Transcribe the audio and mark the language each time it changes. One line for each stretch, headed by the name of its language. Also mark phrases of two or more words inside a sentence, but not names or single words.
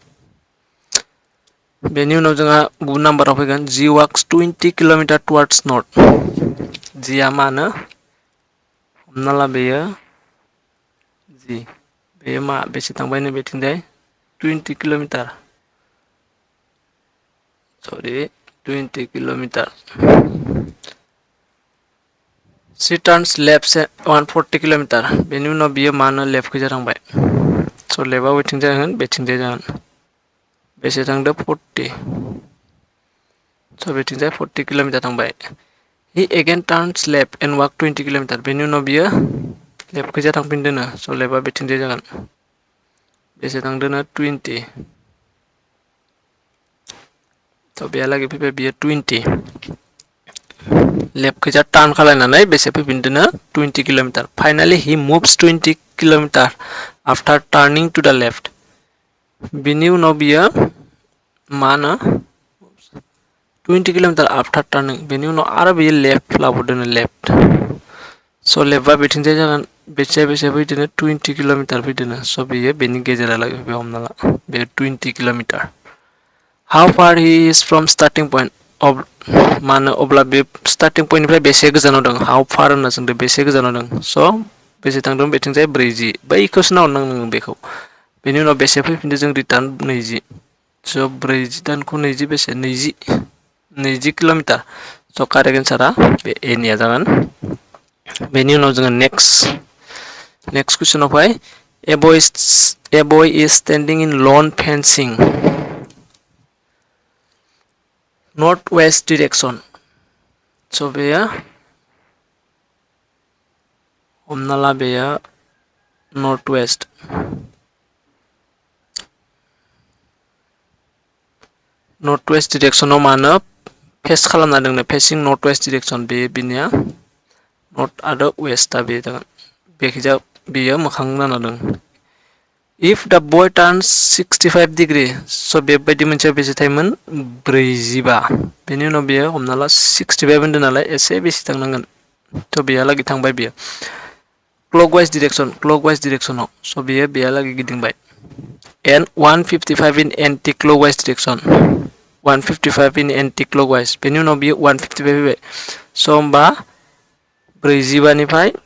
Bodo: बेनि उनाव जोंहा 9 नाम्बाराव फैगोन
English: G walks 20 kilometre towards north
Bodo: जिया मानो हमना ला बेयो G बेयो मा बेसे थांबाय नै बेथिंजाय 20 किल'मिटार सरि 20 किल'मिटार
English: She turns left 140
Bodo: किल'मिटार बेनि उनाव बियो मानो लेफ्टखैजा थांबाय स' लेफ्टआव बेथिंजाय जागोन बेथिंजाय जागोन बेसे थांदों 40 स' बेथिंजाय 40 किल'मिटार थांबाय
English: He again turns left and walk 20
Bodo: किल'मिटार बेनि उनाव बियो लेफ्टखैजा थांफिनदोंनो स' लेफ्टआ बेथिंजाय जागोन बेसे थांदोंनो 20 स' बेहालागै फैबाय बियो 20 लेफ्टखैजा टार्न खालायनानै बेसे फैफिनदोंनो 20 किल'मिटार
English: finally he moves 20 kilometre after turning to the left
Bodo: बिनि उनाव बियो मा होनो
English: 20 kilometre after turning
Bodo: बेनि उनाव आरो बियो लेफ्ट लाबोदोंनो लेफ्ट स' लेफ्टआ बेथिंजाय जागोन बेसे फैदोंनो 20 किल'मिटार फैदोंनो स' बेयो बेनि गेजेरालागै फैबाय हमना ला बे 20 किल'मिटार
English: How far he is from starting point
Bodo: मानो अब्ला बे स्टार्टिं पइन्टनिफ्राय बेसे गोजानाव दं How far होनना सोंदों बेसे गोजानाव दं स' बेसे थांदों बेथिंजाय 40 बैखौसो नाहरनांगोन बेखौ बेनि उनाव बेसे फैफिनदों जों रिटार्न 20 स' 40 दानखौ 20 बेसे 20 किल'मिटार स' कारेक्ट एन्सारा बे ए निया जागोन बेनि उनाव जोङो नेक्स्ट कुइसनाव फै
English: A boy is standing in lawn fencing north west direction
Bodo: स' बेयो हमना ला बेयो नर्थ वेस्ट डिरेक्सनाव मानो फेस खालामना दोंनो
English: facing north west direction
Bodo: बे बिनिया नर्थ आरो वेस्टआ बे जागोन बेखिजा बेयो मोखां जाना दं
English: If the boy turns 65 degree
Bodo: स' बेबायदि मोनसे बेसे थायोमोन 45 बेनि उनाव बेयो हमना ला 65 होनदों नालाय एसे बेसे थांनांगोन थ' बेहालागै थांबाय बियो क्लकवाइज डिरेक्सनाव स' बेयो बेहालागै गिदिंबाय
English: and 155 in anti-clockwise direction 155 in anti-clockwise
Bodo: बेनि उनाव बियो 155 फैबाय स' होमबा 45 निफ्राय